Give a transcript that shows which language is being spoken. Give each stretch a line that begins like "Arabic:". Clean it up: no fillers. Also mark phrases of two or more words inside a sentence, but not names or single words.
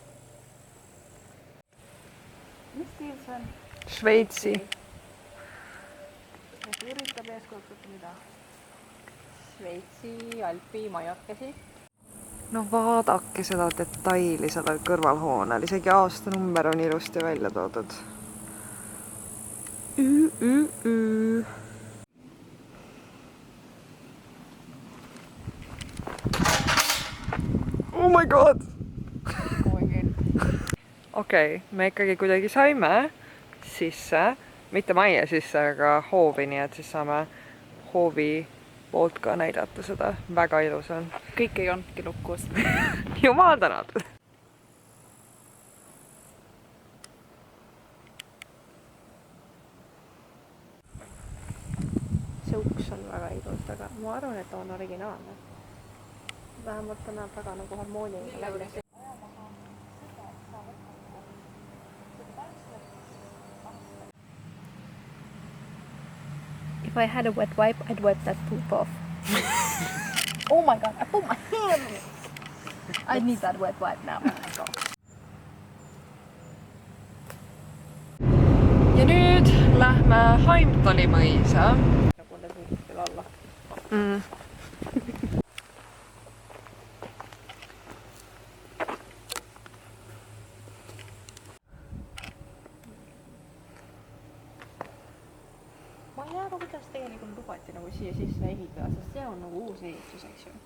Estonian: Mis stiil see on? Šveitsi. Üritab eeskujutada mida? Šveitsi alpi majakesi. No vaadake seda detaili sellel kõrvalhoonel, isegi aastanumber on ilusti välja toodud.
English: Oh my god!
Estonian: Okei, me ikkagi kuidagi saime sisse, mitte majja sisse, aga hoovi, nii et siis saame hoovi poolt ka näidata seda. Väga ilus on. Kõik ei olnudki lukus. Jumal tänatud! See uks on väga ilus, aga ma arvan, et ta on originaalne. Vähemalt ta näeb väga nagu harmooniline välja.
English: If I had a wet wipe, I'd wipe that poop off. Oh my god, I put my hand in it. I need that wet wipe now.
Estonian: Ja nüüd lähme Heimtali mõisa. Nagu need võiks küll olla. Ma ei tea, kuidas tegelikult lubati nagu siia sisse ehitada, sest see on nagu uus ehitus, eks ju.